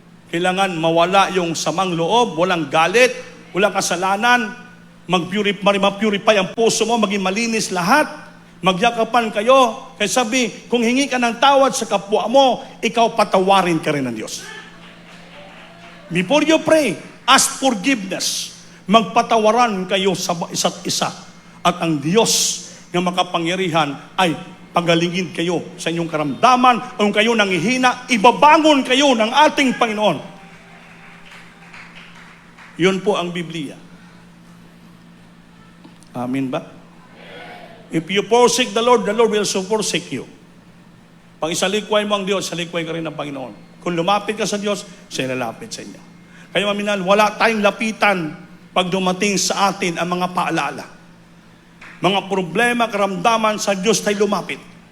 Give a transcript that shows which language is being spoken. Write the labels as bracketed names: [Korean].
[Filipino] Kailangan mawala yung samang loob, walang galit, walang kasalanan, mag-purify ang puso mo, maging malinis lahat, magyakapan kayo. Kaya sabi, kung hingi ka ng tawad sa kapwa mo, ikaw patawarin ka rin ng Diyos. [English] Before you pray, ask forgiveness. [Filipino] Magpatawaran kayo sa isa't isa. At ang Diyos na makapangyarihan ay pagalingin kayo sa inyong karamdaman, kung kayo nangihina, ibabangon kayo ng ating Panginoon. Yun po ang Biblia. Amen ba? [English] If you forsake the Lord will also forsake you. [Filipino] Pag isalikway mo ang Diyos, salikway ka rin ng Panginoon. Kung lumapit ka sa Diyos, siya lalapit sa inyo. Kaya maminal, wala tayong lapitan pag dumating sa atin ang mga paalala. Mga problema, karamdaman, sa Diyos tayo lumapit.